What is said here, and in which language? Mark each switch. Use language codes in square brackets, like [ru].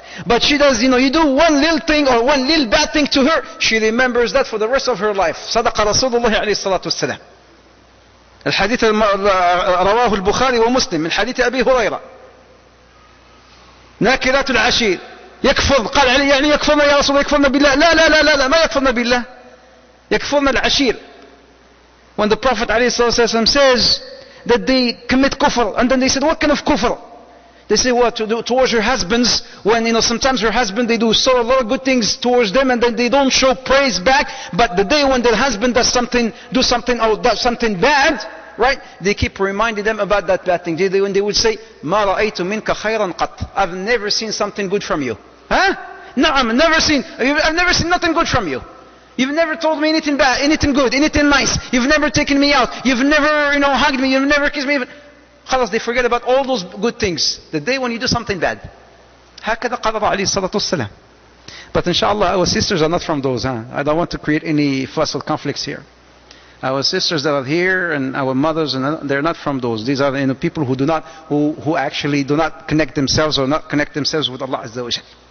[en] But she does, you do one little thing or one little bad thing to her, she remembers that for the rest of her life. [ar] صدق رسول الله عليه الصلاة والسلام. الحديث رواه البخاري ومسلم من حديث أبي هريرة. ناكرات العشير يكفر، قال يعني يكفرنا يا رسول الله، يكفرنا بالله. لا ما يكفرنا بالله، يكفرنا العشير. [en] When the Prophet ﷺ says that they commit kufr, and then they said, what kind of kufr? They say, what, towards your husbands, when sometimes your husband, they do a lot of good things towards them, and then they don't show praise back, but the day when their husband does something bad, right, they keep reminding them about that bad thing. When they would say, [ar] ما رأيت منك خيرا قط, [en] I've never seen something good from you. No, I've never seen nothing good from you. You've never told me anything bad, anything good, anything nice. You've never taken me out. You've never, hugged me. You've never kissed me. Khalas, they forget about all those good things the day when you do something bad. [ar] هكذا قال عليه الصلاة والسلام. [en] But inshallah, our sisters are not from those. I don't want to create any fuss or conflicts here. Our sisters that are here and our mothers, they're not from those. These are people who actually do not connect themselves or not connect themselves with Allah Azza wa Jal.